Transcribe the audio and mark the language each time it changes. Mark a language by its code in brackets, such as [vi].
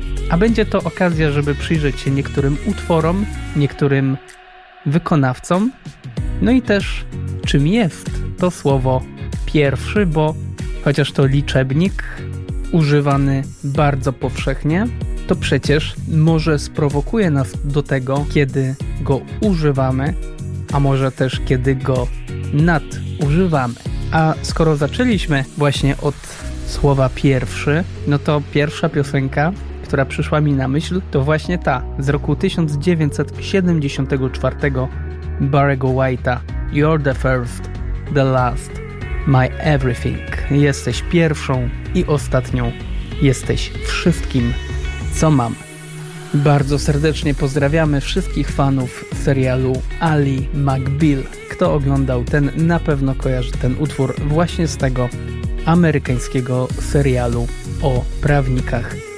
[pl] A będzie to okazja, żeby przyjrzeć się niektórym utworom, niektórym wykonawcom, no i też czym jest to słowo pierwszy, bo chociaż to liczebnik używany bardzo powszechnie, to przecież może sprowokuje nas do tego, kiedy go używamy, a może też kiedy go nadużywamy. A skoro zaczęliśmy właśnie od słowa pierwszy, no to pierwsza piosenka, która przyszła mi na myśl, to właśnie ta z roku 1974 Barry'ego White'a. [en] You're the first, the last, my everything. [pl] Jesteś pierwszą i ostatnią. Jesteś wszystkim, co mam. Bardzo serdecznie pozdrawiamy wszystkich fanów serialu Ally McBeal. Kto oglądał, ten na pewno kojarzy ten utwór właśnie z tego amerykańskiego serialu o prawnikach.